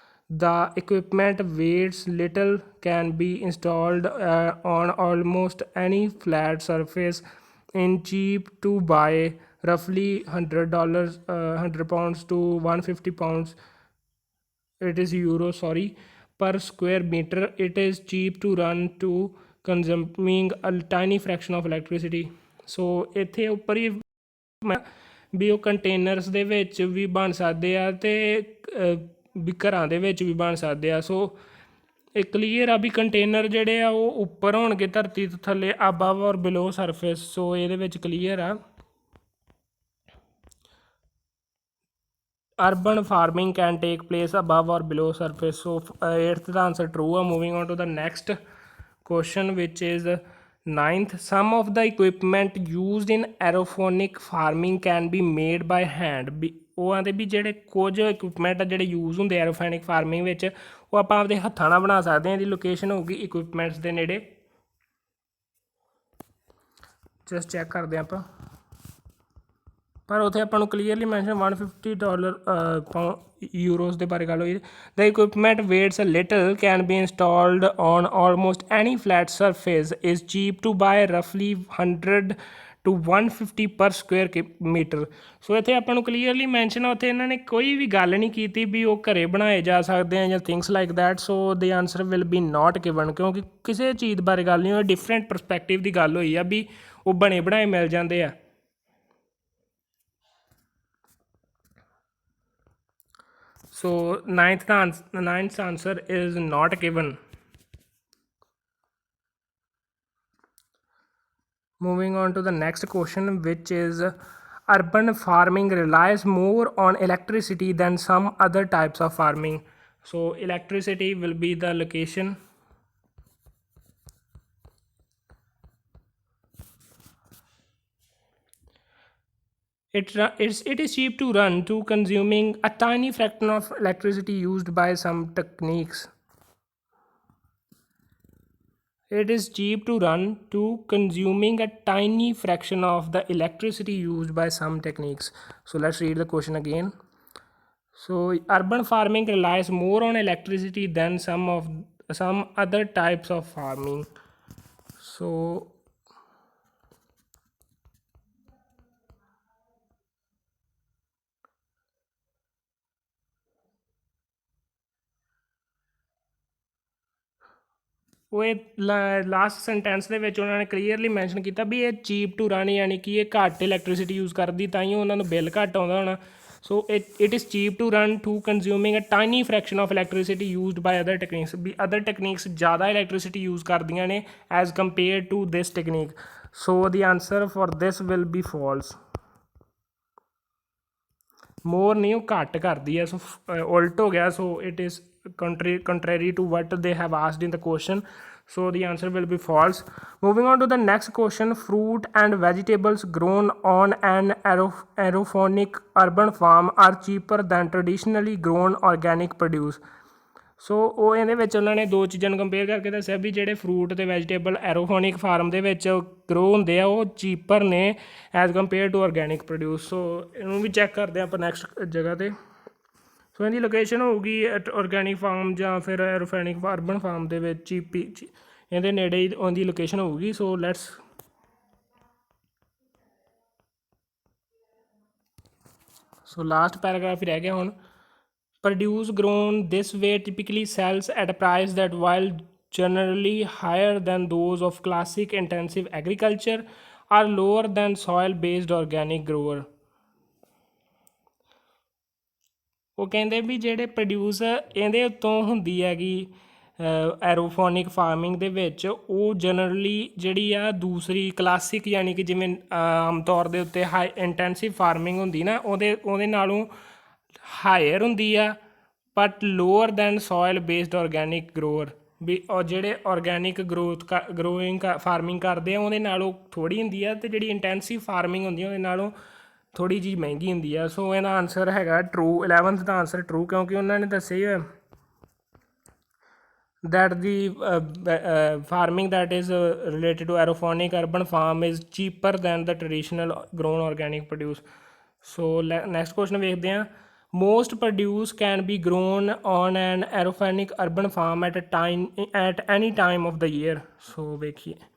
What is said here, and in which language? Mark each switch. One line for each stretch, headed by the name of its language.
English: The equipment weighs little, can be installed on almost any flat surface, and cheap to buy, roughly $100, £100 to £150. It is euro, sorry, per square meter. It is cheap to run, to consuming a tiny fraction of electricity.
Punjabi: So ਇੱਥੇ ਉੱਪਰ ਹੀ ਵੀ ਉਹ containers ਦੇ ਵਿੱਚ ਵੀ ਬਣ ਸਕਦੇ ਆ, ਅਤੇ ਵੀ ਘਰਾਂ ਦੇ ਵਿੱਚ ਵੀ ਬਣ ਸਕਦੇ ਆ। ਸੋ ਇਹ ਕਲੀਅਰ ਆ ਵੀ ਕੰਟੇਨਰ ਜਿਹੜੇ ਆ ਉਹ ਉੱਪਰ ਹੋਣਗੇ ਧਰਤੀ ਤੋਂ ਥੱਲੇ, ਅਬਵ ਔਰ ਬਿਲੋ ਸਰਫੇਸ। ਸੋ ਇਹਦੇ ਵਿੱਚ ਕਲੀਅਰ ਆ।
English: Urban farming can take place above or below surface. So 8th ਦਾ answer true ਆ। Moving on to the next question, which is 9th. Some of the equipment used in aeroponic farming can be made by hand.
Punjabi: ਵੀ ਉਹ ਆਂਦੇ ਵੀ ਜਿਹੜੇ ਕੁਝ equipment ਆ ਜਿਹੜੇ use ਹੁੰਦੇ ਐਰੋਫੋਨਿਕ farming ਵਿੱਚ, ਉਹ ਆਪਾਂ ਆਪਦੇ ਹੱਥਾਂ ਨਾਲ ਬਣਾ ਸਕਦੇ ਹਾਂ। ਇਹਦੀ ਲੋਕੇਸ਼ਨ ਹੋਊਗੀ ਇਕੁਇਪਮੈਂਟਸ ਦੇ ਨੇੜੇ। ਜਸਟ ਚੈੱਕ ਕਰਦੇ ਹਾਂ ਆਪਾਂ, ਪਰ ਉੱਥੇ ਆਪਾਂ ਨੂੰ ਕਲੀਅਰਲੀ ਮੈਂਸ਼ਨ $150 ਯੂਰੋਜ਼ ਦੇ ਬਾਰੇ ਗੱਲ ਹੋਈ।
English: The equipment waits a little, can be installed on almost any flat surface, is cheap to bye, ਰਫਲੀ 100 to 150 ਪਰ square metre.
Punjabi: ਸੋ ਇੱਥੇ ਆਪਾਂ ਨੂੰ ਕਲੀਅਰਲੀ ਮੈਂਸ਼ਨ ਆ, ਉੱਥੇ ਇਹਨਾਂ ਨੇ ਕੋਈ ਵੀ ਗੱਲ ਨਹੀਂ ਕੀਤੀ ਵੀ ਉਹ ਘਰੇ ਬਣਾਏ ਜਾ ਸਕਦੇ ਆ ਜਾਂ ਥਿੰਗਸ ਲਾਈਕ ਦੈਟ। ਸੋ ਦੇ answer will be not given, ਕਿਉਂਕਿ ਕਿਸੇ ਚੀਜ਼ ਬਾਰੇ ਗੱਲ ਨਹੀਂ ਹੋਈ, ਡਿਫਰੈਂਟ ਪਰਸਪੈਕਟਿਵ ਦੀ ਗੱਲ ਹੋਈ ਆ ਵੀ ਉਹ ਬਣੇ ਬਣਾਏ ਮਿਲ ਜਾਂਦੇ ਆ।
English: So 9th answer is not given. Moving on to the next question, which is, urban farming relies more on electricity than some other types of farming. So electricity will be the location. It is cheap to run, to consuming a tiny fraction of electricity used by some techniques. It is cheap to run to consuming a tiny fraction of the electricity used by some techniques. So let's read the question again. So urban farming relies more on electricity than some other types of farming.
Punjabi: So ਉਹ ਇਹ last sentence ਦੇ ਵਿੱਚ ਉਹਨਾਂ ਨੇ clearly mention ਕੀਤਾ ਵੀ ਇਹ cheap to run, ਯਾਨੀ ਕਿ ਇਹ ਘੱਟ ਇਲੈਕਟ੍ਰੀਸਿਟੀ ਯੂਜ਼ ਕਰਦੀ, ਤਾਂ ਹੀ ਉਹਨਾਂ ਨੂੰ ਬਿੱਲ ਘੱਟ ਆਉਂਦਾ ਹੋਣਾ।
English: So it is cheap to run to consuming a tiny fraction of electricity used by other techniques, ਵੀ other techniques ਜ਼ਿਆਦਾ electricity use ਕਰਦੀਆਂ ਨੇ as compare to this technique. So the answer for this will be false.
Punjabi: ਮੋਰ ਨਹੀਂ, ਉਹ ਘੱਟ ਕਰਦੀ ਹੈ, ਸੋ ਉਲਟ ਹੋ ਗਿਆ।
English: So it is contrary to what they have asked in the question, so the answer will be false. Moving on to the next question, fruit and vegetables grown on an aeroponic urban farm are cheaper than traditionally grown organic produce.
Punjabi: ਸੋ ਉਹ ਇਹਦੇ ਵਿੱਚ ਉਹਨਾਂ ਨੇ ਦੋ ਚੀਜ਼ਾਂ ਨੂੰ compare ਕਰਕੇ ਦੱਸਿਆ ਵੀ ਜਿਹੜੇ ਫਰੂਟ ਅਤੇ ਵੈਜੀਟੇਬਲ ਐਰੋਫੋਨਿਕ ਫਾਰਮ ਦੇ ਵਿੱਚ ਗਰੋ ਹੁੰਦੇ ਆ ਉਹ ਚੀਪਰ ਨੇ as compare to organic produce. ਸੋ ਇਹਨੂੰ ਵੀ ਚੈੱਕ ਕਰਦੇ ਹਾਂ ਆਪਾਂ ਨੈਕਸਟ ਜਗ੍ਹਾ 'ਤੇ। ਸੋ ਇਹਦੀ ਲੋਕੇਸ਼ਨ ਹੋਊਗੀ ਔਰਗੈਨਿਕ ਫਾਰਮ ਜਾਂ ਫਿਰ ਐਰੋਫੋਨਿਕ ਅਰਬਨ ਫਾਰਮ ਦੇ ਵਿੱਚ ਹੀ ਇਹਦੇ ਨੇੜੇ ਹੀ ਉਹਦੀ ਲੋਕੇਸ਼ਨ ਹੋਊਗੀ। ਸੋ ਲੈਟਸ ਲਾਸਟ ਪੈਰਾਗ੍ਰਾਫ ਹੀ ਰਹਿ ਗਿਆ ਹੁਣ।
English: Produce grown this way typically sells at a price that, while generally higher than those of classic intensive agriculture, are lower than soil-based organic grower.
Punjabi: ਉਹ ਕਹਿੰਦੇ ਵੀ ਜਿਹੜੇ ਪ੍ਰੋਡਿਊਸ ਇਹਦੇ ਉੱਤੋਂ ਹੁੰਦੀ ਹੈਗੀ ਐਰੋਫੋਨਿਕ ਫਾਰਮਿੰਗ ਦੇ ਵਿੱਚ, ਉਹ ਜਨਰਲੀ ਜਿਹੜੀ ਆ ਦੂਸਰੀ ਕਲਾਸਿਕ ਯਾਨੀ ਕਿ ਜਿਵੇਂ ਆਮ ਤੌਰ ਦੇ ਉੱਤੇ ਹਾਈ ਇੰਟੈਂਸਿਵ ਫਾਰਮਿੰਗ ਹੁੰਦੀ ਨਾ, ਉਹਦੇ ਨਾਲੋਂ ਹਾਇਰ ਹੁੰਦੀ ਆ, but lower then soil based organic grower. ਵੀ ਉਹ ਜਿਹੜੇ ਔਰਗੈਨਿਕ ਗਰੋਇੰਗ ਫਾਰਮਿੰਗ ਕਰਦੇ ਆ ਉਹਦੇ ਨਾਲੋਂ ਥੋੜ੍ਹੀ ਹੁੰਦੀ ਆ, ਅਤੇ ਜਿਹੜੀ ਇੰਟੈਂਸਿਵ ਫਾਰਮਿੰਗ ਹੁੰਦੀ ਆ ਉਹਦੇ ਨਾਲੋਂ ਥੋੜ੍ਹੀ ਜਿਹੀ ਮਹਿੰਗੀ ਹੁੰਦੀ ਆ।
English: So ਇਹਦਾ answer ਹੈਗਾ true, 11th ਦਾ ਆਨਸਰ ਟਰੂ, ਕਿਉਂਕਿ ਉਹਨਾਂ ਨੇ ਦੱਸਿਆ ਹੀ that the farming that is related to aeroponic urban farm is cheaper than the traditional grown organic produce. So next question ਵੇਖਦੇ ਹਾਂ। Most produce can be grown on an aeroponic urban farm at any time of the year. So ਵੇਖੀਏ।